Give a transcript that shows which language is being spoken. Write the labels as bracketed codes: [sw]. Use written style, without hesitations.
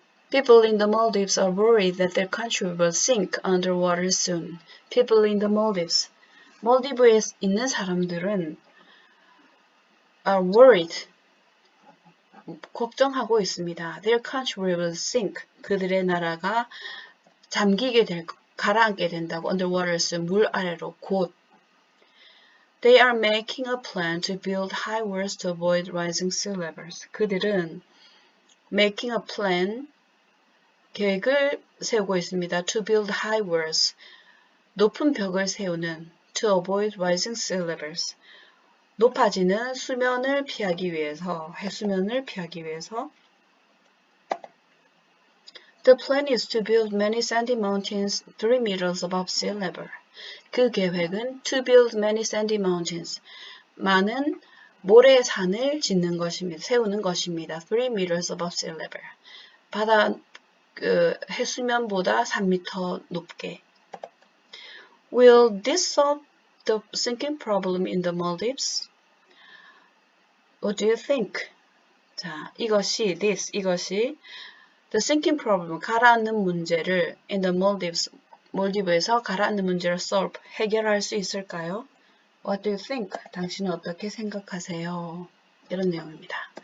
[en] People in the Maldives are worried that their country will sink underwater soon. People in the Maldives, [ko] 몰디브에 있는 사람들은 [en] are worried, [ko] 걱정하고 있습니다. [en] Their country will sink, [ko] 그들의 나라가 가라앉게 된다고, [en] underwater soon, [ko] 물 아래로 곧. [en] They are making a plan to build high walls to avoid rising sea levels. [ko] 그들은 [en] making a plan, [ko] 계획을 세우고 있습니다. [en] To build high walls, [ko] 높은 벽을 세우는, [en] to avoid rising sea levels, [ko] 높아지는 수면을 피하기 위해서, 해수면을 피하기 위해서 [en] The plan is to build many sandy mountains 3 meters above sea level. [ko] 그 계획은 [en] to build many sandy mountains, [ko] 많은 모래산을 짓는 것입니다. 세우는 것입니다. [en] 3 meters above sea level. [ko] 바다 해수면보다 3m 높게. [en] Will this solve the sinking problem in the Maldives? What do you think? [ko] 자, 이것이 [en] the sinking problem, [ko] 가라앉는 문제를 [en] in the Maldives, [ko] 몰디브에서 가라앉는 문제를 solve, 해결할 수 있을까요? [en] What do you think? [ko] 당신은 어떻게 생각하세요? 이런 내용입니다.